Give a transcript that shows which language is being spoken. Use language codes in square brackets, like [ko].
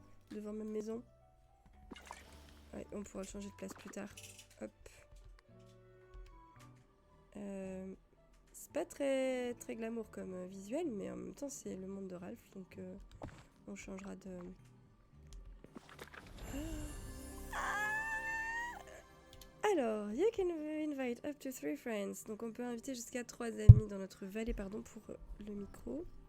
[fr] Devant ma maison. Ouais, on pourra le changer de place plus tard. Hop. C'est pas très glamour comme visuel, mais en même temps c'est le monde de Ralph, donc on changera de... [en] Alors, you can invite up to 3 friends. [fr] Donc on peut inviter jusqu'à 3 amis dans notre vallée, pardon, pour le micro.